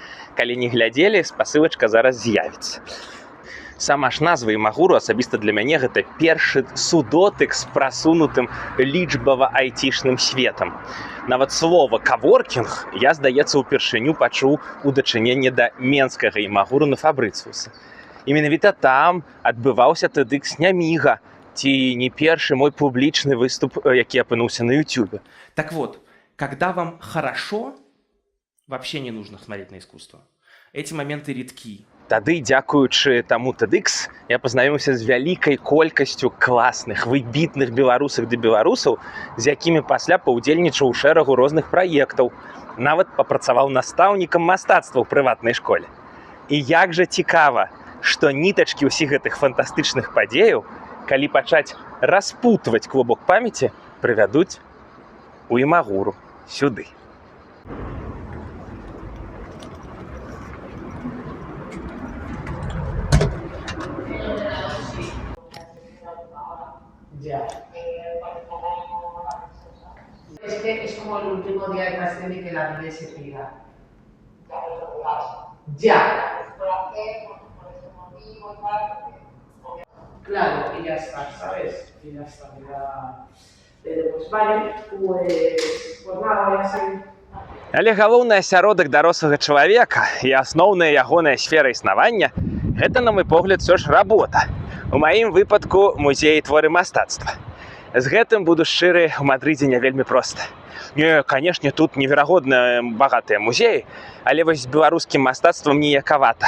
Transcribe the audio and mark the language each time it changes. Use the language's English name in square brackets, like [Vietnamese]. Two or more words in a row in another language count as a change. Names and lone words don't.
[Belarusian] Калі не глядзелі, спасылачка зараз з'явіцца. Сама ж назва імагуру асабіста для мяне гэта першы судотык з прасунутым лічбава-айцішным светам. Нават слова «каворкінг» я, здаецца, упершыню пачуў у дачыненні да менскага імагуру на Фабрыцыуса. І менавіта там адбываўся тэдыкс Няміга, ці не першы мой публічны выступ, які апынуўся на YouTube. [Russian] Так вот, когда вам хорошо, вообще не нужно смотреть на искусство. Эти моменты редки. [Belarusian] Тады, дзякуючы таму TEDx, я пазнаёміўся з вялікай колькасцю класных, выбітных беларусак ды беларусаў, з якімі пасля паўдзельнічаў у шэрагу розных праектаў. Нават папрацаваў настаўнікам мастацтва ў прыватнай школе. І як жа цікава, што нітачкі ўсіх гэтых фантастычных падзеяў, калі пачаць распутваць клубок памяці, прывядуць у Імагуру, сюды. [Spanish] Ya. Es que es como el último día de clase de que la niña se pira. Ya. Claro, y ya está, ¿sabes? Y ya está, ya. Pero pues vale, pues nada, voy a seguir. [Belarusian] Але галоўны асяродак дарослага чалавека і асноўная ягоная сфера існавання – гэта, на мой погляд, ўсё ж работа. У маім выпадку музей творы мастацтва. З гэтым буду шчыры, у Мадрыдзе не вельмі проста. Не, канешне, тут неверагодна багатыя музеі, але вось з беларускім мастацтвам ніякавата.